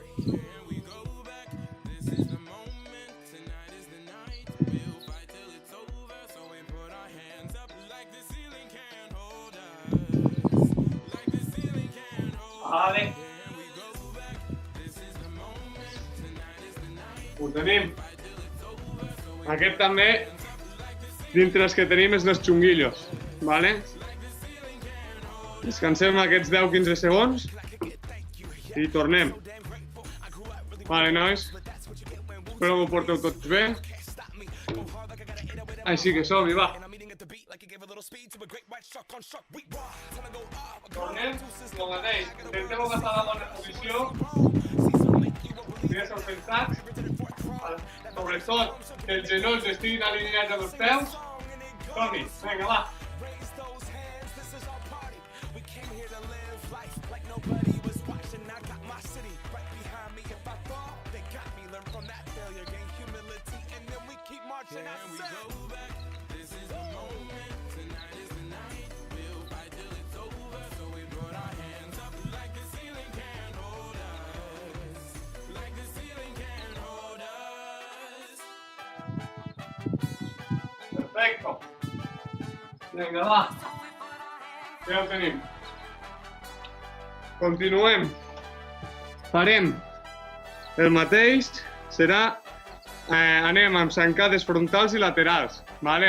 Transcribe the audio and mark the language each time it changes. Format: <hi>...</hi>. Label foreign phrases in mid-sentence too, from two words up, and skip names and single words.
<en>Here we go back, this is the moment, tonight is the night. We'll fight till it's over, so we put our hands up like the ceiling can't hold us. Like the ceiling can't hold us.</en> <ca>Vale.</ca> <en>Here we go back, this is the moment, tonight is the night.</en> <ca>Ho tenim. Aquest també, dintre els que tenim, és dels xunguillos, ¿vale? Descansem aquests 10-15 segons i tornem. Vale, nois? Espero que ho porteu tots bé. Així que som-hi, va. Tornem, el mateix. Intenteu agafar la bona posició. Estiguéssiu sentats. Sobretot que els genolls estiguin alineats amb els peus. Som-hi, vinga, va.</ca> <en>Here we go back, this is the moment, tonight is the night. We'll fight till it's over, so we put our hands up like the ceiling can't hold us. Like the ceiling can't hold us.</en> <ca>Perfecto. Vinga, va. Ja ho tenim. Continuem. Farem el mateix, serà anem amb zancades frontals i laterals, ¿vale?</ca>